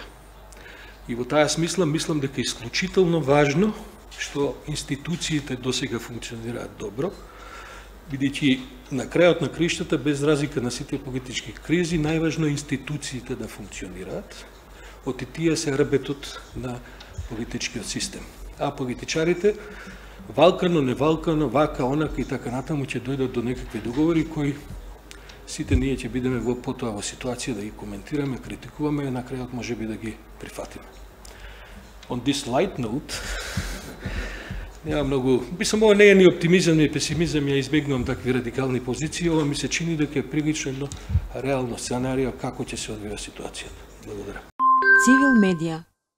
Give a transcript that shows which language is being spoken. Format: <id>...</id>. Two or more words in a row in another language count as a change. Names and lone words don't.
<mk>И во таа смисла мислам дека е исклучително важно што институциите досега функционираат добро, бидејќи на крајот на криштата, без разлика на сите политички кризи, најважно е институциите да функционираат, оти тие се рбетот на политичкиот систем. А политичарите, валкано, невалкано, вака, онака и така натаму ќе дојдат до некакви договори кои сите ние ќе бидеме потоа во ситуација да ги коментираме, критикуваме и на крајот може би да ги прифатиме.</mk> <en>On this light note,</en> <mk>нема многу, мислам, ова не е ни оптимизам, ни песимизам, ја избегнувам такви радикални позиции, ова ми се чини дека е прилично едно реално сценарио како ќе се одвива ситуацијата. Благодарам. Цивил медија.</mk>